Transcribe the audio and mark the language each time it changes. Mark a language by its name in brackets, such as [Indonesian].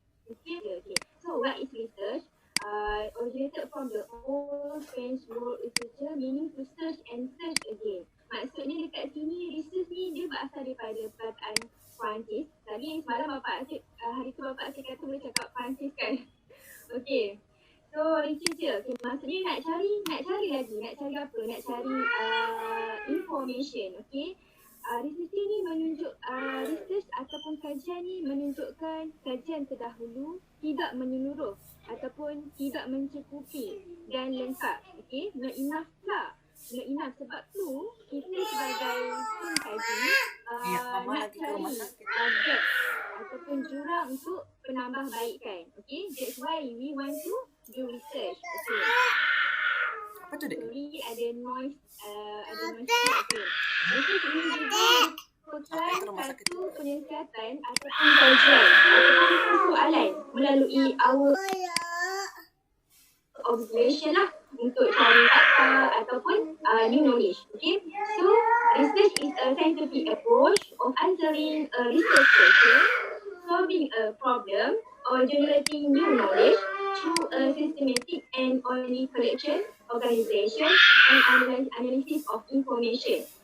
[English] Okay. So what is research? Originated from the old French word researcher, meaning to search and search again. [Malay] Maksudnya dekat sini research ni dia berasal daripada perkataan Perancis. Tadi semalam hari tu bapak saya kata boleh cakap Perancis kan. Okay. So researcher, okay, maksudnya nak cari lagi, nak cari apa? Nak cari information, okay. Research ni menunjuk research ataupun kajian ni menunjukkan kajian terdahulu tidak menyeluruh ataupun tidak mencukupi dan lengkap. [English] Okay, not enough lah. Not enough [Malay] sebab tu kita sebagai pengkaji nak cari gap ataupun jurang untuk penambahbaikan. [English] Okay, that's why we want to do research. Okay. [Malay] Apa tu, Dek? [English] Sorry, [Malay] ada noise. Okay. Research ini juga merupakan satu penyiasatan ataupun kajian ataupun persoalan melalui [English] our observation [Malay] lah untuk cari fakta ataupun [English] new knowledge. Okay, so research is a scientific approach of answering a research question, solving a problem, or generating new knowledge through a systematic and orderly collection, organization, and analysis of information.